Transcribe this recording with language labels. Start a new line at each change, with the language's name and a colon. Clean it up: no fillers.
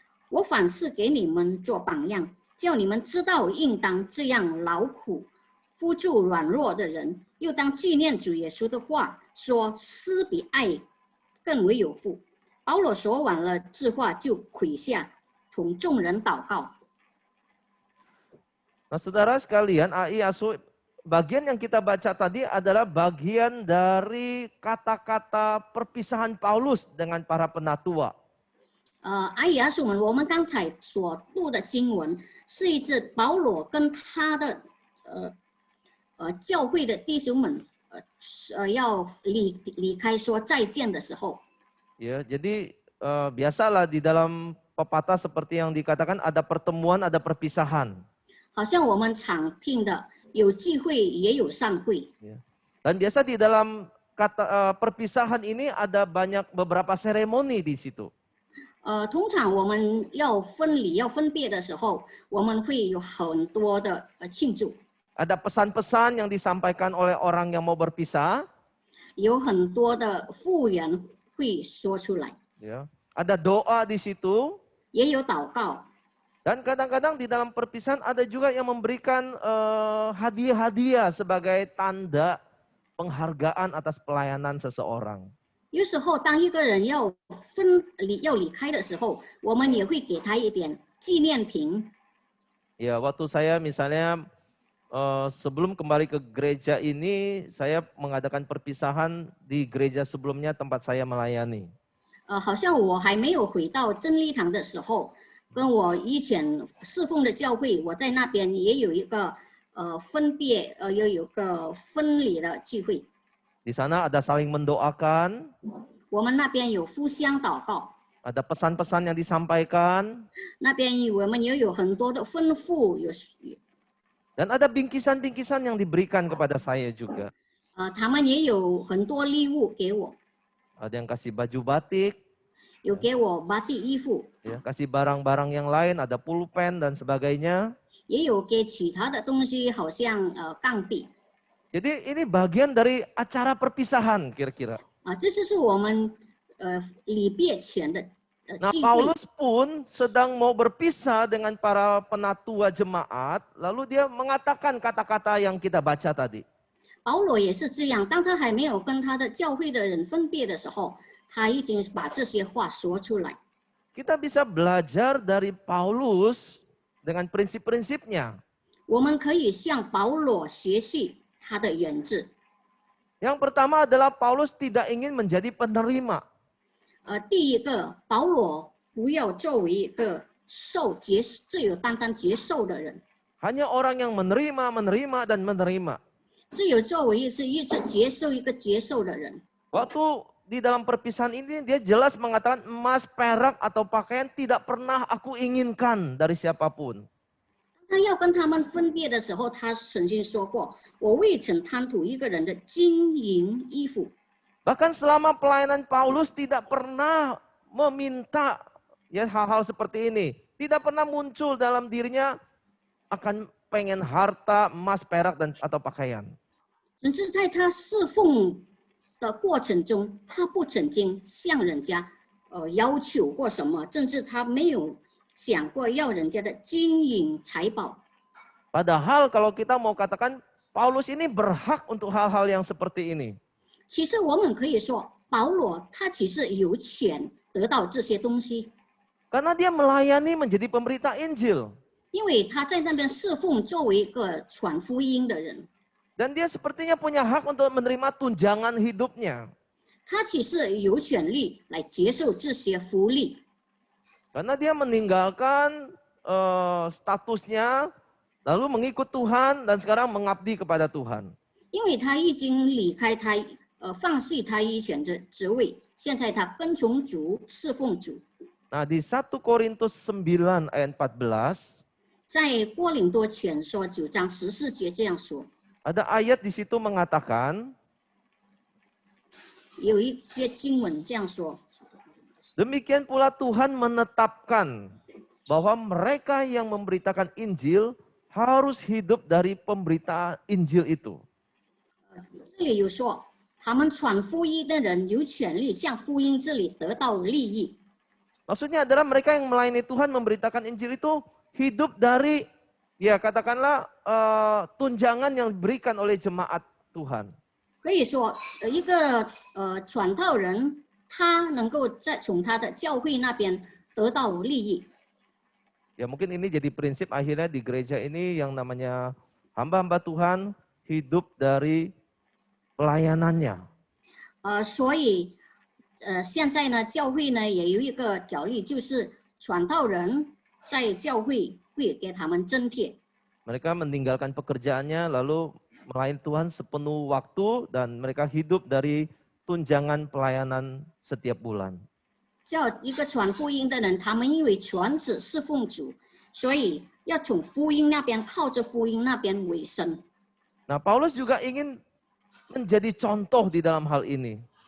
Chinese: 我反是给你们做榜样，叫你们知道应当这样劳苦，扶助软弱的人，又当纪念主耶稣的话，说施比爱更为有福。保罗说完了这话，就跪下，同众人祷告。
Indonesian: Nah, saudara sekalian, AI Asu, bagian yang kita baca tadi adalah bagian dari kata-kata perpisahan Paulus dengan para penatua.
Chinese: 阿姨阿叔们，我们刚才所读的经文是一次保罗跟他的教会的弟兄们要离开说再见的时候。
Indonesian: Ya, jadi biasalah di dalam pepatah seperti yang dikatakan ada pertemuan, ada perpisahan.
Chinese: 好像我们常听的，有聚会也有散会。
Indonesian: Dan biasa di dalam kata perpisahan ini ada beberapa seremoni di situ.
Chinese: 通常我们要分离、要分别的时候，我们会有很多的庆祝。
Indonesian: Ada pesan-pesan yang disampaikan oleh orang yang mau berpisah.
Chinese: 有很多的复原会说出来，
Indonesian: Ya. Ada doa di situ.
Chinese: 也有祷告。
Indonesian: Dan kadang-kadang di dalam perpisahan ada juga yang memberikan hadiah-hadiah sebagai tanda penghargaan atas pelayanan seseorang.
Chinese: 有时候，当一个人要离开的时候，我们也会给他一点纪念品。
Indonesian: Ya, waktu saya misalnya sebelum kembali ke gereja ini, saya mengadakan perpisahan di gereja sebelumnya tempat saya melayani.
Chinese: 好像我还没有回到真理堂的时候，跟我以前侍奉的教会，我在那边也有一个有个分离的聚会。
Indonesian: Di sana ada saling mendoakan,
Chinese: 我们那边有互相祷告，
Indonesian: ada pesan-pesan yang disampaikan,
Chinese: 那边我们也有很多的吩咐，
Indonesian: dan ada bingkisan-bingkisan yang diberikan kepada saya juga.
Chinese: 他们也有很多礼物给我，
Indonesian: Ada yang kasih baju batik,
Chinese: 有给我batik衣服，
Indonesian: ya, kasih barang-barang yang lain, ada pulpen dan sebagainya.
Chinese: 也有给其他的东西，好像钢笔。
Indonesian: Jadi ini bagian dari acara perpisahan kira-kira.
Chinese: 这就是我们礼别前的
Indonesian: Nah,
Chinese: 聚会。
Indonesian: Paulus pun sedang mau berpisah dengan para penatua jemaat, lalu dia mengatakan kata-kata yang kita baca tadi.
Chinese: 保罗也是这样，当他还没有跟他的教会的人分别的时候，他已经把这些话说出来。
Indonesian: Kita bisa belajar dari Paulus dengan prinsip-prinsipnya.
Chinese: 我们可以向保罗学习他的原则。
Indonesian: Yang pertama adalah Paulus tidak ingin menjadi penerima.
Chinese: 第一个，保罗不要作为一个自由单单接受的人，
Indonesian: Hanya orang yang menerima, menerima, dan menerima.
Chinese: 只有作为是一直接受的人。
Indonesian: Waktu di dalam perpisahan ini dia jelas mengatakan emas, perak, atau pakaian tidak pernah aku inginkan dari siapapun.
Chinese: 他要跟他们分别的时候，他曾经说过：“我未曾贪图一个人的金银衣服。”
Indonesian: Bahkan selama pelayanan Paulus tidak pernah meminta ya hal-hal seperti ini. Tidak pernah muncul dalam dirinya akan pengen harta, emas, perak, dan atau pakaian.
Chinese: 甚至在他侍奉的过程中，他不曾经向人家要求过什么，甚至他没有想过要人家的金银财宝。
Indonesian: Padahal kalau kita mau katakan Paulus ini berhak untuk hal-hal yang seperti ini.
Chinese: 其实我们可以说，保罗他其实有权得到这些东西，
Indonesian: Karena dia melayani menjadi pemberita Injil.
Chinese: 因为他在那边侍奉，作为一个传福音的人，
Indonesian: Dan dia sepertinya punya hak untuk menerima tunjangan hidupnya.
Chinese: 他其实有权利来接受这些福利，
Indonesian: Karena dia meninggalkan statusnya, lalu mengikut Tuhan dan sekarang mengabdi kepada Tuhan.
Chinese: 因为他已经离开他放弃他以前的职位，现在他跟从主，侍奉主。
Indonesian: Nah, di 1 Korintus 9 ayat 14,
Chinese: 在哥林多前书9章14节这样说，
Indonesian: ada ayat di situ mengatakan,
Chinese: 有一些经文这样说：
Indonesian: demikian pula Tuhan menetapkan bahwa mereka yang memberitakan Injil harus hidup dari pemberitaan Injil itu.
Chinese: 这里有说，他们传福音的人有权利向福音这里得到利益。
Indonesian: Maksudnya adalah mereka yang melayani Tuhan memberitakan Injil itu hidup dari, ya katakanlah tunjangan yang diberikan oleh jemaat Tuhan.
Chinese: 可以说，一个传道人，他能够从他的教会那边得到利益。
Indonesian: Ya mungkin ini jadi prinsip akhirnya di gereja ini yang namanya hamba-hamba Tuhan hidup dari pelayanannya.
Chinese: 所以现在呢，教会呢也有一个条例，就是传道人在教会会给他们津贴。
Indonesian: Mereka meninggalkan pekerjaannya lalu melayani Tuhan sepenuh waktu dan mereka hidup dari tunjangan pelayanan setiap bulan.
Chinese: 叫一个传福音的人，他们因为全职侍奉主，所以要从福音那边靠着福音那边为生。
Indonesian: Nah, Paulus juga ingin menjadi contoh di dalam hal ini.